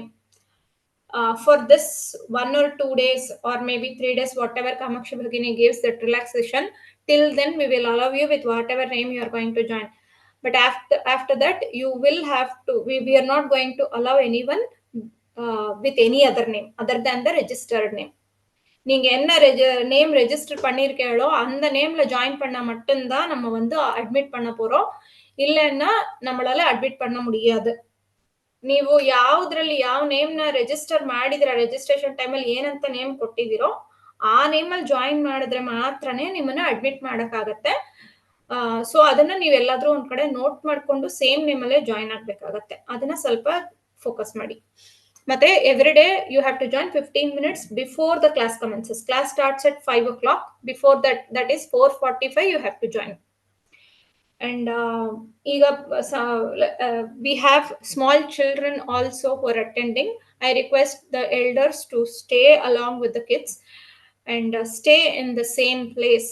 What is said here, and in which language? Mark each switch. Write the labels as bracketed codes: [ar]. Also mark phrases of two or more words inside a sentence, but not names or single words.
[en] For this 1 or 2 days or maybe 3 days, whatever Kamakshi Bhagini gives that relaxation, till then we will allow you with whatever name you are going to join. But after that, you will have to, we are not going to allow anyone with any other name other than the registered name. [ta] நீங்க என்ன நேம் ரெஜிஸ்டர் பண்ணிருக்கீங்களோ அந்த நேம்ல ஜாயின் பண்ணா மட்டும்தான் நம்ம வந்து அட்மிட் பண்ண போறோம். இல்லைன்னா நம்மளால அட்மிட் பண்ண முடியாது. [kn] ನೀವು ಯಾವ್ದ್ರಲ್ಲಿ ಯಾವ ನೇಮ್ನ ರಿಜಿಸ್ಟರ್ ಮಾಡಿದಿರ, ರಿಜಿಸ್ಟ್ರೇಷನ್ ಟೈಮಲ್ಲಿ ಏನಂತ ನೇಮ್ ಕೊಟ್ಟಿದ್ದೀರೋ ಆ ನೇಮಲ್ಲಿ ಜಾಯಿನ್ ಮಾಡಿದ್ರೆ ಮಾತ್ರನೇ ನಿಮ್ಮನ್ನ ಅಡ್ಮಿಟ್ ಮಾಡಕ್ಕಾಗತ್ತೆ. ಸೊ ಅದನ್ನ ನೀವೆಲ್ಲಾದ್ರೂ ಒಂದ್ ಕಡೆ ನೋಟ್ ಮಾಡ್ಕೊಂಡು ಸೇಮ್ ನೇಮಲ್ಲೇ ಜಾಯಿನ್ ಆಗ್ಬೇಕಾಗತ್ತೆ. ಅದನ್ನ ಸ್ವಲ್ಪ ಫೋಕಸ್ ಮಾಡಿ. ಮತ್ತೆ [en] every day you have to join 15 minutes before the class commences. class starts at 5 o'clock. Before that is 4:45 you have to join. And we have small children also who are attending. I request the elders to stay along with the kids and stay in the same place.